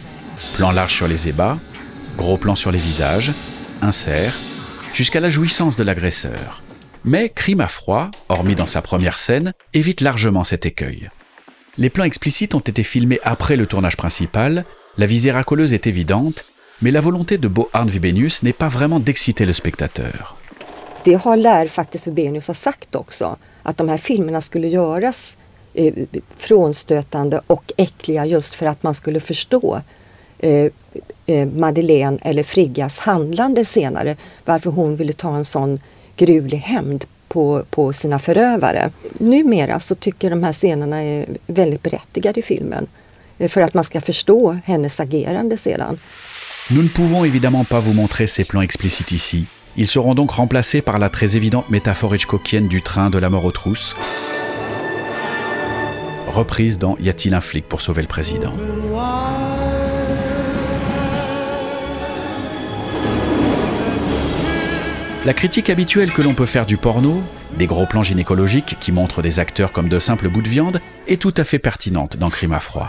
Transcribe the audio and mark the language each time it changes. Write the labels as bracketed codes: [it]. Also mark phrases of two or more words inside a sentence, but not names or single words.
[fr] Plan large sur les ébats, gros plan sur les visages, insert, jusqu'à la jouissance de l'agresseur. Mais Crime à froid, hormis dans sa première scène, évite largement cet écueil. Les plans explicites ont été filmés après le tournage principal, la visée racoleuse est évidente, mais la volonté de Bo Arn Wibenius n'est pas vraiment d'exciter le spectateur. [sv] Det har Lär faktiskt Wibenius har sagt också, att de här filmerna skulle göras frånstötande och äckliga just för att man skulle förstå Madeleine eller Friggas handlande senare, varför hon ville ta en sån gruvlig hämnd på sina förövare. Numera så tycker de här scenerna är väldigt berättigade i filmen för att man ska förstå hennes agerande sedan. [fr] Nous ne pouvons évidemment pas vous montrer ces plans explicites ici. Ils seront donc remplacés par la très évidente métaphore hitchcockienne du train de la mort aux trousses, reprise dans Y a-t-il un flic pour sauver le président? La critique habituelle que l'on peut faire du porno, des gros plans gynécologiques qui montrent des acteurs comme de simples bouts de viande, est tout à fait pertinente dans Crime à froid.